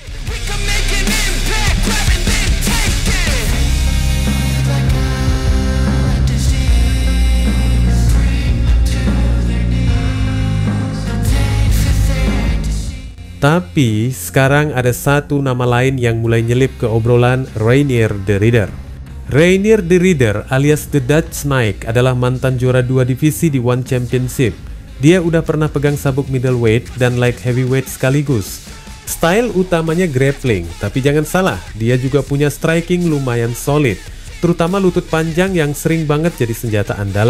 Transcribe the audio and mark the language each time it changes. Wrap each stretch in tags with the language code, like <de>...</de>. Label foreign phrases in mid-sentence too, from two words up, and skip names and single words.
<id>Tapi, sekarang ada satu nama lain yang mulai nyelip ke obrolan, Reinier de Ridder. Reinier de Ridder alias The Dutch Snake adalah mantan juara 2 divisi di One Championship. Dia udah pernah pegang sabuk middleweight dan</id> <en>light heavyweight</en> <id>sekaligus. Style utamanya grappling, tapi jangan salah, dia juga punya striking lumayan solid, terutama lutut panjang yang sering banget jadi senjata andalan.</id>